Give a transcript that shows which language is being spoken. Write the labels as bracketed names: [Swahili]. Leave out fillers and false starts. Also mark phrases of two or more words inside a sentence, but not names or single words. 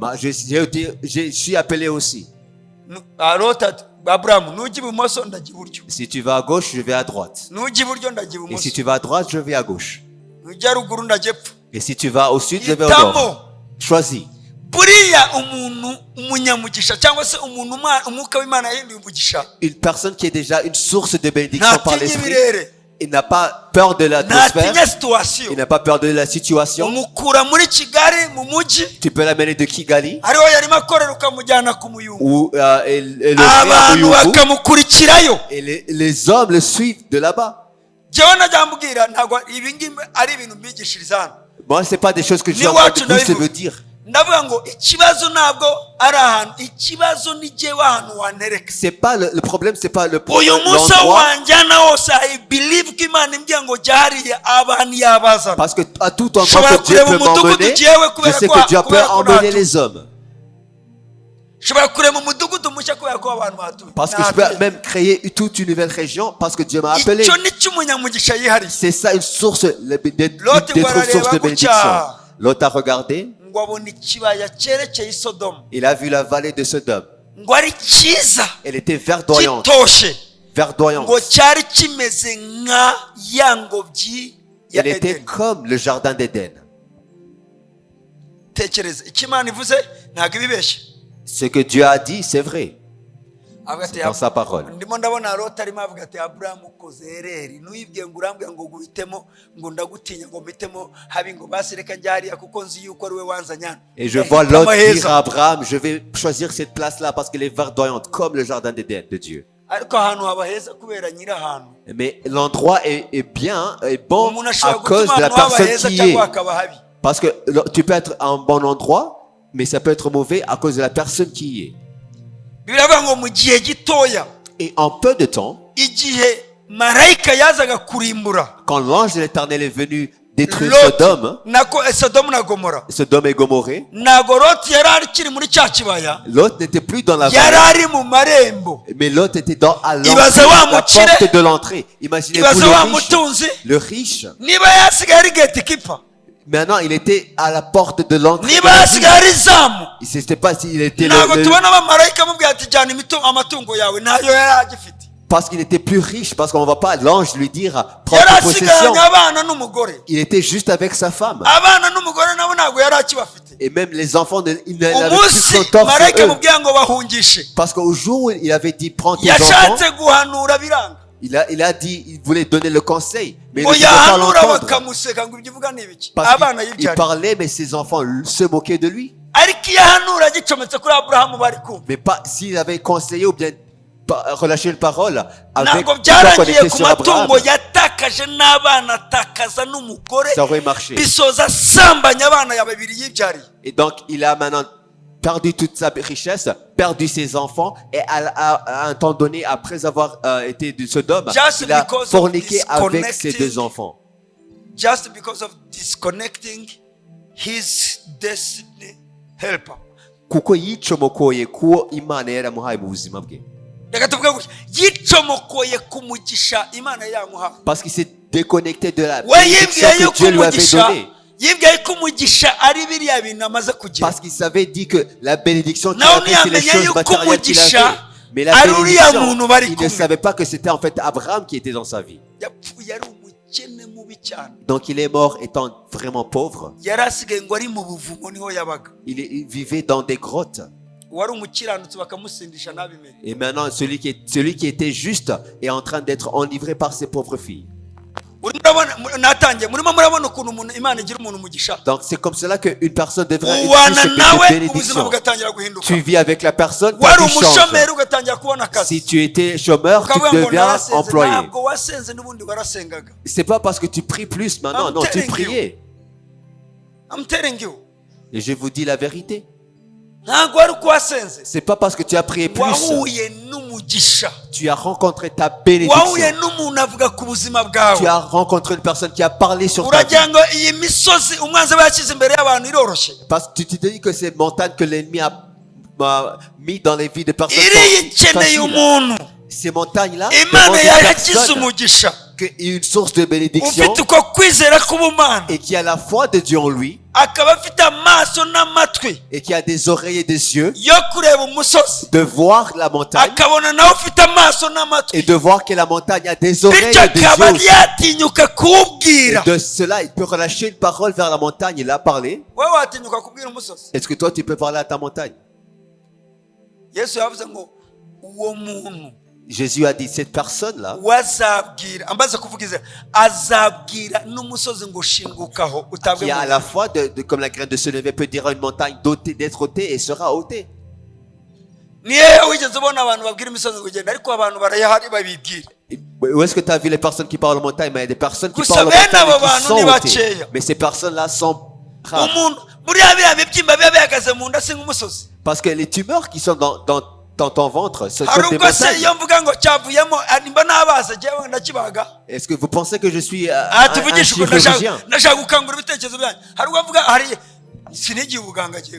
[French] Je suis appelé aussi. [Kinyarwanda] Loti ati Aburahamu nujya ibumoso ndajya iburyo, [French] Si tu vas à gauche, je vais à droite. [Kinyarwanda] nujya iburyo ndajya [French] Et [Kinyarwanda] ibumoso, [French] si tu vas à droite, je vais à gauche. [Kinyarwanda] nujya ruguru ndajya epfo. [French] Et si tu vas au sud, je vais au nord. [Kinyarwanda] Hitamo. [French] Choisis. [Kinyarwanda] Buriya umuntu umunyamugisha cyangwa se umuntu umwuka w'Imana yahinduye umugisha, [French] Une personne qui est déjà une source de bénédiction par [Kinyarwanda] ntatinya [French] l'esprit, [Kinyarwanda] ibirere, [French] il n'a pas peur de [Kinyarwanda] ntatinya [French] l'atmosphère, [Kinyarwanda] situwasiyo. [French] il n'a pas peur de la situation. [Kinyarwanda] umukura muri Kigali mu mujyi, [French] Tu peux l'amener de Kigali [Kinyarwanda] ariho yarimo akorera ukamujyana ku Muyumbu, [French] ou et le faire à [Kinyarwanda] abantu Muyumbu, bakamukurikirayo. [French] et les hommes le suivent de là-bas. [Kinyarwanda] Jyewe najya mbwira ntabwo ibi ngibi ari ibintu mbigishiriza hano. [French] Moi, c'est pas des choses que je [Kinyarwanda] Ni [French] suis en train [Kinyarwanda] wacu [French] de plus [Kinyarwanda] ndabivuga. [French] veut dire. [Kinyarwanda] Ndavuga ngo ikibazo ntabwo ari ahantu, ikibazo ni jyewe ahantu wantereka. [French] C'est pas le problème, c'est pas le [Kinyarwanda] uyu munsi [French] l'endroit, [Kinyarwanda] wanjyana wose [English] I believe [Kinyarwanda] ko Imana imbwira ngo jya hariya abantu yabazana. [French] parce que à tout endroit [Kinyarwanda] Ushobora [French] que Dieu [Kinyarwanda] kureba [French] peut [Kinyarwanda] umudugudu [French] m'emmener, [Kinyarwanda] jyewe [French] je [Kinyarwanda] kubera [French] sais [Kinyarwanda] ko [French] que Dieu peut [Kinyarwanda] kubera ko [French] emmener [Kinyarwanda] ntatuye. [French] les hommes. [Kinyarwanda] Ushobora kureba umudugudu mushya kubera ko abantu bahatuye. [French] Parce que je peux même créer toute une nouvelle région parce que Dieu m'a appelé. [Kinyarwanda] icyo ni cyo umunyamugisha yihariye. [French] C'est ça une source d'être Lot une [Kinyarwanda] ngo [French] source de [Kinyarwanda] arareba [French] bénédiction. [Kinyarwanda] gutya, [French] Lot a regardé, [Kinyarwanda] ngo abona ikibaya cyerekeye i Sodomu, [French] il a vu la vallée de Sodome. [Kinyarwanda] ngo ari cyiza [French] Elle était verdoyante, [Kinyarwanda] gitoshye, [French] verdoyante. [Kinyarwanda] ngo cyari kimeze nka ya ngobyi ya [French] Elle était [Kinyarwanda] Edeni. [French] comme le jardin d'Éden. [Kinyarwanda] Tekereza icyo Imana ivuze ntabwo ibibeshye. [French] Ce que Dieu a dit, c'est vrai. [Kinyarwanda] Avuga ati, [French] Dans sa parole. [Kinyarwanda] ndimo ndabona Loti arimo avuga ati Aburahamu ukoze ereri, ntuyibwiye ngo urambwira ngo guhitemo ngo ndagutinya ngo mpitemo habi ngo basi reka njya hariya kuko nzi yuko ari we wanzanye hano. [French] Et je vois Lot dire à Abraham, je vais choisir cette place-là parce qu'elle est verdoyante comme le jardin d'Éden de Dieu. [Kinyarwanda] ariko ahantu haba heza kubera nyiri ahantu. [French] Mais l'endroit est bien, est bon [Kinyarwanda] Umuntu [French] à [Kinyarwanda] ashobora [French] cause [Kinyarwanda] gutuma [French] de la [Kinyarwanda] ahantu haba [French] personne [Kinyarwanda] heza [French] qui y est. [Kinyarwanda] cyangwa hakaba habi. [French] Parce que tu peux être à un bon endroit, mais ça peut être mauvais à cause de la personne qui y est. [Kinyarwanda] Bibiliya ivuga ngo mu gihe gitoya, [French] Et en peu de temps, [Kinyarwanda] igihe marayika yazaga kurimbura [French] quand l'ange de l'Éternel est venu détruire Lot Sodome, [Kinyarwanda] Sodomu na Gomora, [French] Sodome et Gomorrhe, [Kinyarwanda] ntago Loti yari akiri muri cya kibaya, [French] Lot n'était plus dans la [Kinyarwanda] yari [French] vallée, [Kinyarwanda] ari mu marembo. [French] mais Lot était à [Kinyarwanda] Ibaze wa [French] la [Kinyarwanda] mukire, [French] porte de l'entrée. Imaginez-vous [Kinyarwanda] ibaze wa [French] le riche. [Kinyarwanda] mutunzi, [French] Le riche, [Kinyarwanda] niba yasigaye ari gatekeeper, [French] maintenant il était à la porte de l'entrée. [Kinyarwanda] niba yasigaye ari izamu, [French] Il ne savait pas s'il était [Kinyarwanda] ntabwo tubona abamarayika amubwira ati jyana amatungo yawe, ntayo yari agifite. [French] parce qu'il n'était plus riche, parce qu'on ne va pas l'ange lui dire prends [Kinyarwanda] Yari [French] tes possessions. [Kinyarwanda] asigaranye abana n'umugore, [French] Il était juste avec sa femme. [Kinyarwanda] abana n'umugore nabo ntabwo yari akibafite. [French] Et même les enfants, ils n'avaient plus [Kinyarwanda] Umunsi [French] son tort [Kinyarwanda] marayika [French] sur eux. [Kinyarwanda] amubwira ngo bahungishe, [French] Parce qu'au jour où il avait dit prends tes enfants, [Kinyarwanda] yashatse guhanura biranga, [French] il a dit, il voulait donner le conseil, mais il [Kinyarwanda] ngo [French] ne pouvait pas [Kinyarwanda] yahanura [French] l'entendre. [Kinyarwanda] bakamuseka ngo ibyo uvuga ni ibiki, [French] Parce [Kinyarwanda] abana [French] qu'il [Kinyarwanda] yibyariye. [French] parlait, mais ses enfants se moquaient de lui. [Kinyarwanda] Ariko iyo ahanura agicometse kuri Aburahamu bari kumva, [French] Mais pas s'il avait conseillé ou bien relâché une parole avec [Kinyarwanda] ntabwo [French] tout [Kinyarwanda] byarangiye [French] connecté [Kinyarwanda] ku [French] sur Abraham, [Kinyarwanda] matungo yatakaje n'abana atakaza n'umugore, [French] ça aurait marché. [Kinyarwanda] bisoza asambanya abana ya babiri yibyariye. [French] Et donc, il a maintenant perdu toute sa richesse, perdu ses enfants, et à un temps donné, après avoir été de Sodome, [English] Just [French] il a [English] because of [French] forniqué avec ses [English] disconnecting- [French] deux enfants. [English] Just because of disconnecting his destiny helper. [Kinyarwanda] Kuko yicomokoye kuwo Imana yaramuhaye mu buzima bwe. Reka tuvuge gutya, yicomokoye ku mugisha Imana yamuhaye. [French] Parce qu'il s'est déconnecté de la [Kinyarwanda] We [French] bénédiction [Kinyarwanda] yibwiye [French] que [Kinyarwanda] yuko [French] Dieu lui avait [Kinyarwanda] umugisha, [French] donnée. [Kinyarwanda] yibwiye ko umugisha ari biriya bintu amaze kugira. [French] Parce qu'il savait dit que la bénédiction qu'il [Kinyarwanda] Nawe [French] avait, c'est les [Kinyarwanda] ntiyamenye [French] choses [Kinyarwanda] yuko [French] matérielles qu'il [Kinyarwanda] umugisha [French] avait. Mais la [Kinyarwanda] ari uriya [French] bénédiction, [Kinyarwanda] muntu bari [French] il ne [Kinyarwanda] kumwe. [French] savait pas que c'était en fait Abraham qui était dans sa vie. [Kinyarwanda] Yapfuye ari umukene mubi cyane. [French] Donc il est mort étant vraiment pauvre. [Kinyarwanda] Yari asigaye ngo ari mu buvumo niho yabaga. [French] Il vivait dans des grottes. [Kinyarwanda] Wari umukiranutsi bakamusindisha ntabimenye. [French] Et maintenant, celui qui était juste est en train d'être enivré par ses pauvres filles. [Kinyarwanda] Natangiye murimo murabona ukuntu umuntu Imana igira umuntu umugisha. [French] Donc c'est comme cela qu'une personne devrait être [Kinyarwanda] Ubana [French] riche de [Kinyarwanda] nawe ubuzima [French] bénédiction. [Kinyarwanda] bugatangira guhinduka. [French] Tu vis avec la personne, ta [Kinyarwanda] Wari [French] vie change. [Kinyarwanda] umushomeri ugatangira kubona akazi. [French] Si tu étais chômeur, tu [Kinyarwanda] Ukavuga ngo [French] deviens [Kinyarwanda] narasenze, [French] employé. [Kinyarwanda] ntabwo wasenze n'ubundi warasengaga. [French] C'est pas parce que tu pries plus maintenant, [English] I'm [French] non, tu [English] telling [French] priais. [English] I'm telling you. [French] Et je vous dis la vérité. [Kinyarwanda] Ntabwo wari uko wasenze. [French] C'est pas parce que tu as prié plus. [Kinyarwanda] Wahuye n'umugisha. [French] Tu as rencontré ta bénédiction. [Kinyarwanda] Wahuye n'umuntu avuga ku buzima [French] Tu [Kinyarwanda] bwawe. [French] as rencontré une personne qui a parlé sur ta vie. [Kinyarwanda] Uragira ngo iyi misozi umwanzi aba yashyize imbere y'abantu iroroshye. [French] Parce que tu te dis que ces montagnes que l'ennemi a mis dans les vies de personnes [Kinyarwanda] Iriya [French] sont [Kinyarwanda] ikeneye [French] faciles. [Kinyarwanda] umuntu. [French] Ces montagnes-là [Kinyarwanda] Imana [French] demandent une [Kinyarwanda] yagize [French] personne [Kinyarwanda] umugisha. [French] qui est une source de bénédiction [Kinyarwanda] Ufite uko kwizera k'ubumana. [French] et qui a la foi de Dieu en lui [Kinyarwanda] Akaba afite amaso n'amatwi [French] et qui a des oreilles et des yeux [Kinyarwanda] yo kureba umusozi. [French] de voir la montagne [Kinyarwanda] Akabona nawe ufite amaso n'amatwi. [French] et de voir que la montagne a des oreilles [Kinyarwanda] Bityo [French] et des [Kinyarwanda] akaba [French] yeux. [Kinyarwanda] yatinyuka kuwubwira. [French] Et de cela, il peut relâcher une parole vers la montagne et la parler. [Kinyarwanda] Wowe watinyuka kubwira umusozi. [French] Est-ce que toi, tu peux parler à ta montagne? [Kinyarwanda] Yesu yavuze ngo uwo muntu [French] Jésus a dit, cette personne-là, [Kinyarwanda] wazabwira, ambaze kuvuga izina, azabwira n'umusozi ngo shingukaho utabwe [French] qui a à [Kinyarwanda] mu [French] la fois, comme la graine de se lever, peut dire à une montagne d'être ôtée et sera ôtée. [Kinyarwanda] ni hehe wigeze ubona abantu babwira imisozi ngo ugenda, ariko abantu barayahari babibwira. [French] Où est-ce que tu as vu les personnes qui parlent aux montagnes? Mais il y a des personnes qui [Kinyarwanda] Gusa [French] parlent aux [Kinyarwanda] bene [French] montagnes [Kinyarwanda] abo [French] et qui [Kinyarwanda] bantu [French] sont [Kinyarwanda] ni [French] ôtées. [Kinyarwanda] bakeya. [French] Mais ces personnes-là sont rares. [Kinyarwanda] Umuntu buriya biriya bibyimba biba bihagaze mu nda si nk'umusozi. [French] Parce que les tumeurs qui sont dans ton ventre, ce [Kinyarwanda] Hari [French] sont des [Kinyarwanda] ubwo se [French] montagnes. [Kinyarwanda] iyo mvuga ngo cyavuyemo nimba nabaza jyewe ndakibaga. [French] Est-ce que vous pensez que je suis [Kinyarwanda] Aha [French] un [Kinyarwanda] tuvugisha uko [French] chirurgien? [Kinyarwanda] ndashaka gukangura ibitekerezo byanyu. Hari ubwo mvuga hari sinigiye ubuganga jyewe.